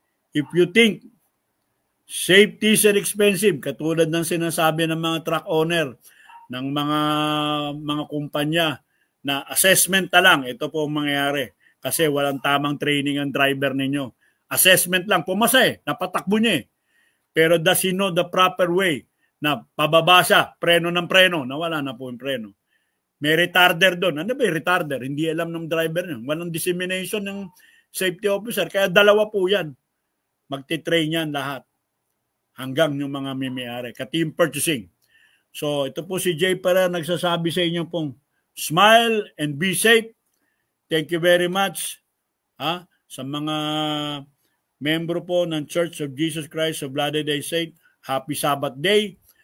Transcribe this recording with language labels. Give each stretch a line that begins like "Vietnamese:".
English: If you think safety is expensive,
Filipino: katulad ng sinasabi ng mga truck owner, ng mga kumpanya, na assessment na lang, ito po ang mangyayari. Kasi walang tamang training ang driver ninyo. Assessment lang, pumasa napatakbo niya Pero
English: does he know the proper way
Filipino: na pababa siya, preno ng preno, nawala na po yung preno. May retarder doon. Ano ba yung retarder? Hindi alam ng driver niya. Walang dissemination ng safety officer. Kaya dalawa po yan. Magti-train yan lahat. Hanggang yung mga may-ari. Ka-team purchasing. So, ito po si Jay Ferrer nagsasabi sa inyo pong
English: smile and be safe. Thank you very much.
Filipino: Sa mga membro po ng Church of Jesus Christ of Latter-day Saints,
English: Happy Sabbath Day.